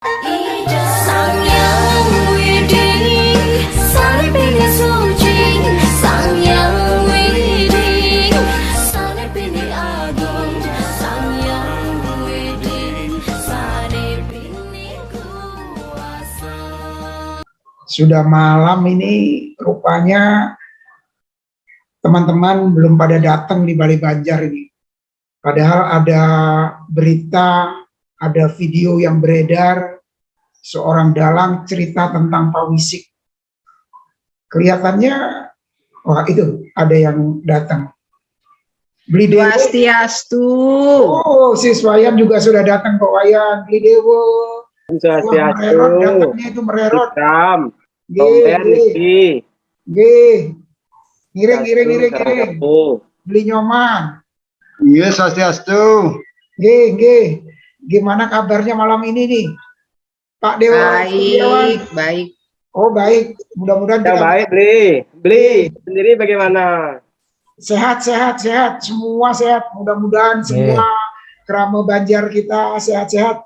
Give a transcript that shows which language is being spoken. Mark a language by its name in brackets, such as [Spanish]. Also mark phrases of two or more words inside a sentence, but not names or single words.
[Indonesian] Sang Yang Widing, Sari Pini Suci, Sang Yang Widing, Sari Pini Agung, Sang Yang Widing, Sari Pini Kuasa. Sudah malam ini, rupanya teman-teman belum pada datang di Balai Banjar ini. Padahal ada berita, ada video yang beredar, seorang dalang cerita tentang Pak Wisik. Kelihatannya, wah itu ada yang datang. Beli Dewo. Swastiastu. Oh, si Wayan juga sudah datang, Pak Wayan. Beli Dewo. Swastiastu. Datangnya itu mererot. Hitam. Giring. Beli Nyoman. Iya, Swastiastu. Gimana kabarnya malam ini nih, Pak Dewa? Baik. Oh baik, mudah-mudahan Yang baik, beli sendiri bagaimana? Sehat. Semua sehat. Mudah-mudahan semua kerama Banjar kita sehat-sehat.